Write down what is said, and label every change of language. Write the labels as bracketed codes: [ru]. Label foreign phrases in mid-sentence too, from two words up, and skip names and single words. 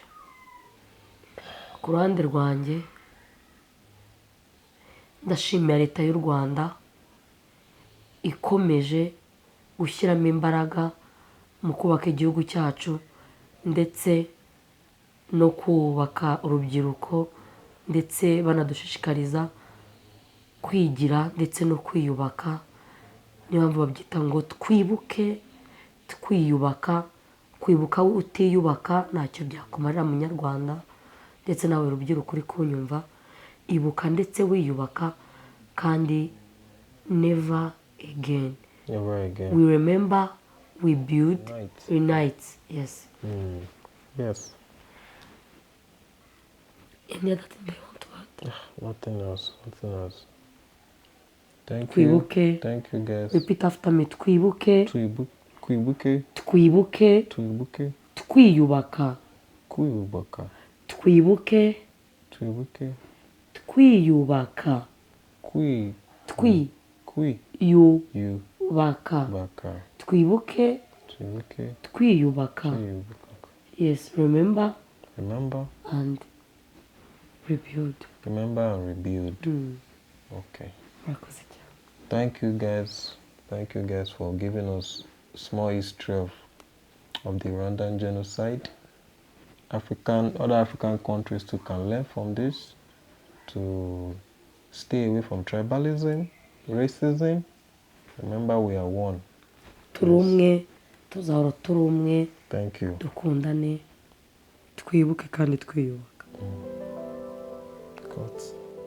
[rw] Ku ruhande rwanjye ndashimira leta y'u Rwanda ikomeje gushyiramo imbaraga mu kubaka igihugu cyacu ndetse no kubaka urubyiruko, ndetse banadushishikariza kwigira ndetse no kwiyubaka. Niyo mpamvu babyita ngo twibuke twiyubaka. Kwibuka utiyubaka ntacyo byakumarira munyarwanda, ndetse nawe rubyiruko uri kunyumva, ibuka ndetse wiyubaka, kandi [en] never again. Never again. We remember, we build, unite. Yes. Yes. Any other thing you want to add? Nothing else. Nothing else. Thank [rw] Twibuke. [en] you. Thank you, guys. Repeat after me. [rw] Twibuke. Kwibuke. Twibuke. Twibuke. Twiyubaka. Kwibuka. Twibuke. Twibuke. Twiyubaka. Yubaka. Baka. Twibuke. Twibuke. Twiyubaka. [en] Yes. Remember. Remember. And rebuild. Remember and rebuild. Okay. Thank you guys. Thank you guys for giving us a small history of the Rwandan genocide. Other African countries too can learn from this to stay away from tribalism, racism. Remember, we are one. [rw] Turumwe, tuzahora turumwe. [en] Thank you. [rw] Dukundane, twibuke kandi twiyubaka. [en] God.